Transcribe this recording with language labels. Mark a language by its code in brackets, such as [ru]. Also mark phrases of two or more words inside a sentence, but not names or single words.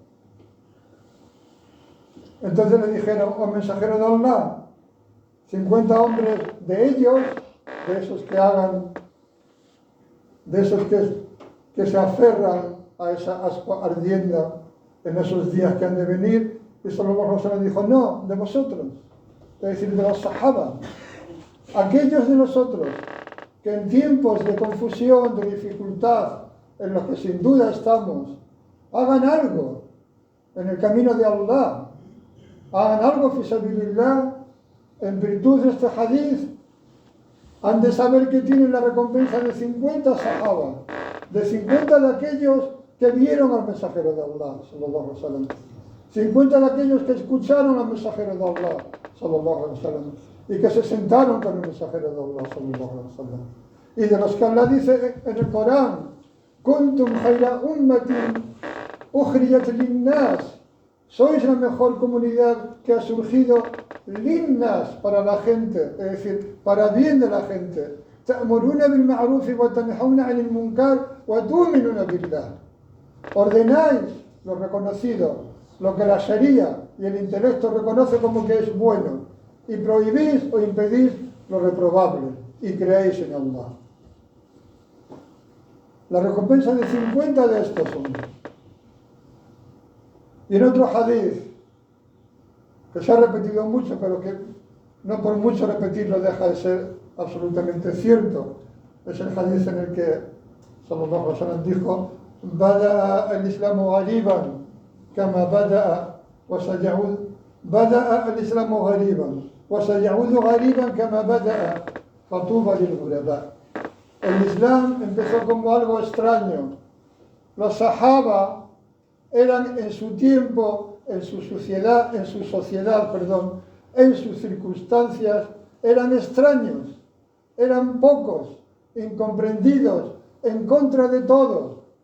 [es] Entonces le dijeron, oh mensajero de Allah, 50 hombres de ellos, de esos que hagan, de esos que se aferran a esa ascua ardienda en esos días que han de venir. Y [ar] صلى الله عليه وسلم [es] dijo, no, de vosotros, es decir, de los sahaba, aquellos de nosotros que en tiempos de confusión, de dificultad, en los que sin duda estamos, hagan algo en el camino de Allah, hagan algo [ar] في سبيل الله, [es] en virtud de este hadith, han de saber que tienen la recompensa de 50 sahaba, de 50 de aquellos que vieron al mensajero de Allah, [ar] صلى الله عليه وسلم, [es] 50 de aquellos que escucharon al mensajero de Allah, [ar] صلى الله عليه وسلم, [es] y que se sentaron con el mensajero de Allah, [ar] صلى الله عليه وسلم. [es] Y de los que Allah dice en el Corán, [ar] كنتم خير أمة أخرجت للناس, [es] sois la mejor comunidad que ha surgido linnas para la gente, es decir, para bien de la gente. [ar] تأمرون بالمعروف وتنهون عن المنكر وتؤمنون بالله. [es] Ordenáis lo reconocido, lo que la Sharia y el intelecto reconoce como que es bueno, y prohibís o impedís lo reprobable, y creéis en Allah. La recompensa de 50 de estos hombres. Y en otro hadith, que se ha repetido mucho, pero que no por mucho repetirlo deja de ser absolutamente cierto, es el hadith en el que [ar] صلى الله عليه وسلم [es] dijo: [ar] بدأ الإسلام غريبا كما بدأ وسيعود بدأ الإسلام غريبا وسيعود غريبا كما بدأ فطوبى للغرباء. [es] El Islam empezó como algo extraño. Los sahaba eran en su tiempo, en su sociedad, en sus circunstancias, eran extraños, eran pocos, incomprendidos, en contra de todos.